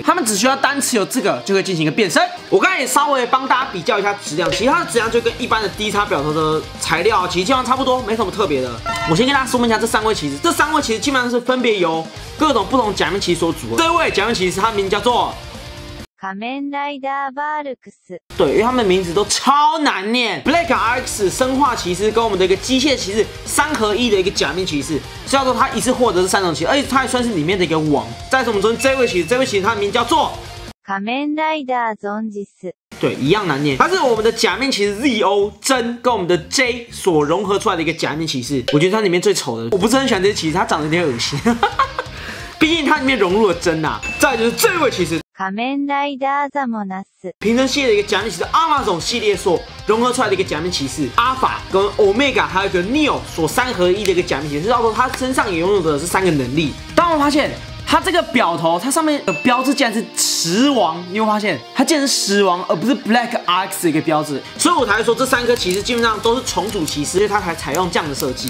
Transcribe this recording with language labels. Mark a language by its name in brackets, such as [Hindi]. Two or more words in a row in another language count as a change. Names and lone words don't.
[Chinese] 他们只需要单持有这个就可以进行一个变身。我刚才也稍微帮大家比较一下质量，其实它的质量就跟一般的DX表头的材料其实基本上差不多，没什么特别的。我先跟大家说明一下这3位骑士，这3位骑士基本上是分别由各种不同假面骑士所组合。这位假面骑士他名叫做 [Japanese] 仮面ライダーバルクス， [Chinese] 对，因为他们的名字都超难念。Black RX 生化骑士跟我们的一个机械騎士3合1的一个假面骑士，所以说他一次获得这3种骑士，而且他还算是里面的一个王。再是我们昨天这位骑士，他的名叫做 [Japanese] 仮面ライダーゾンジス。 [Chinese] 对，一样难念。它是我们的假面骑士 ZO 真跟我们的 J 所融合出来的一个假面騎士。我觉得它里面最丑的，我不是很喜欢这些骑士，它长得有点恶心。毕竟它里面融入了真啊。再来就是这位骑士。 [Japanese] 仮面ライダーザモナス， [Chinese] 平成系列的一个假面骑士阿玛总系列所融合出来的一个假面骑士，阿法跟 Omega 还有一个 Neo 所3合1的一个假面骑士，到时候他身上也拥有的是3个能力。当我发现它这个表头，它上面的标志竟然是石王，你有发现它竟然是石王，而不是 Black RX 的一个标志，所以我才会说这3颗骑士基本上都是重组骑士，因为它才采用这样的设计。